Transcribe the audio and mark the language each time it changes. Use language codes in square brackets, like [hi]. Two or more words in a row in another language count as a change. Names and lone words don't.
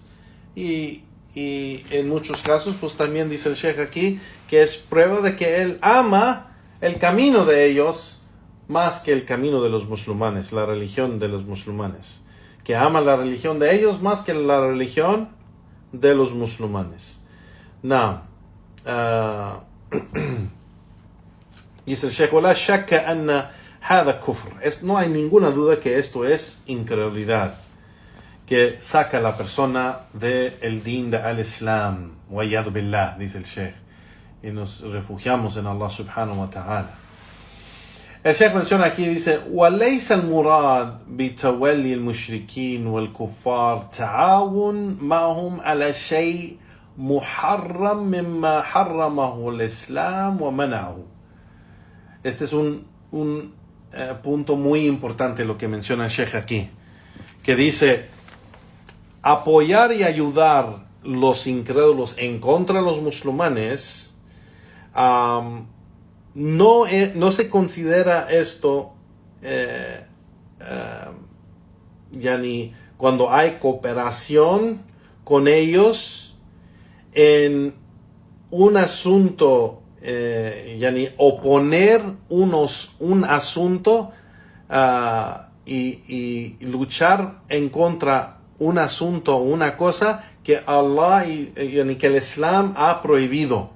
[es] Y en muchos casos, pues también dice el Sheikh aquí, que es prueba de que él ama el camino de ellos más que el camino de los musulmanes, la religión de los musulmanes. Que ama la religión de ellos más que la religión de los musulmanes. Now, dice el Sheikh, [ar] ولا شك أن هذا كفر. [es] No hay ninguna duda que esto es incredulidad, que saca a la persona del din de al-Islam. [ar] وَيَّذُ billah, [es] dice el Sheikh. Y nos refugiamos en Allah [ar] سبحانه وتعالى. [es] El Sheikh menciona aquí, dice, [ar] وَلَيْسَ الْمُرَادِ بِتَوَلِّي الْمُشْرِكِينَ وَالْكُفَّارِ تَعَاوُنْ مَعَهُمْ عَلَى شَيْءٍ مُحَرَّمٍ مِمَّا حَرَّمَهُ الْإِسْلَامُ وَمَنَعَهُ. [es] Este es un punto muy importante lo que menciona el Sheikh aquí, que dice, apoyar y ayudar los incrédulos en contra de los musulmanes, no se considera esto yani cuando hay cooperación con ellos en un asunto, yani oponer un asunto y luchar en contra un asunto, una cosa que Allah yani que el Islam ha prohibido.